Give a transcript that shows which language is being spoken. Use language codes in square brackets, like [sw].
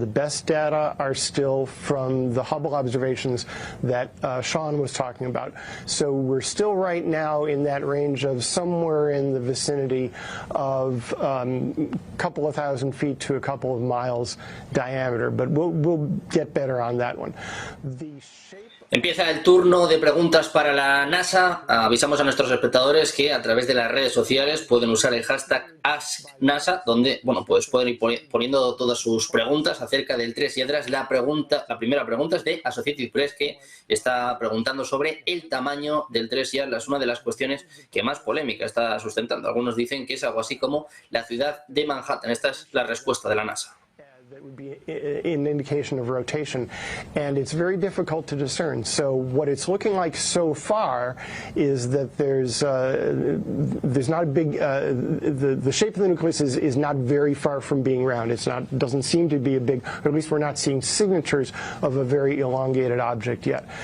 [en] The best data are still from the Hubble observations that Sean was talking about. So we're still right now in that range of somewhere in the vicinity of a couple of thousand feet to a couple of miles diameter, but we'll get better on that one. [es] Empieza el turno de preguntas para la NASA. Avisamos a nuestros espectadores que a través de las redes sociales pueden usar el hashtag AskNASA, donde, bueno, pues pueden ir poniendo todas sus preguntas acerca del 3I Atlas. La primera pregunta es de Associated Press, que está preguntando sobre el tamaño del 3I Atlas, una de las cuestiones que más polémica está sustentando. Algunos dicen que es algo así como la ciudad de Manhattan. Esta es la respuesta de la NASA. [en] That would be an indication of rotation, and it's very difficult to discern. So what it's looking like so far is that there's not a big the shape of the nucleus is not very far from being round. Doesn't seem to be a big, or at least we're not seeing signatures of a very elongated object yet.